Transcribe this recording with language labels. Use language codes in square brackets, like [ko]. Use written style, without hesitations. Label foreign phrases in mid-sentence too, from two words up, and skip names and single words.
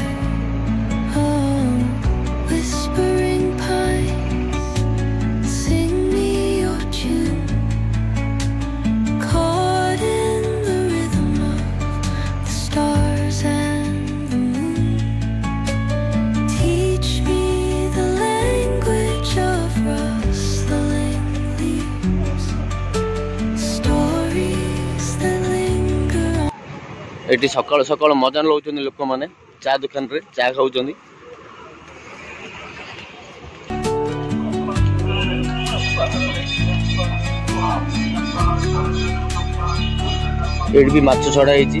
[en] Oh, whispering pines, sing me your tune, caught in the rhythm of the stars and the moon. Teach me the language of rustling leaves, stories that linger on. [or] ଏଠି ସକାଳୁ ସକାଳୁ ମଜା ନେଉଛନ୍ତି ଲୋକମାନେ ଚା ଦୋକାନରେ ଚା ଖାଉଛନ୍ତି। ଏଠି ବି ମାଛ ଛଡ଼ା ହେଇଛି।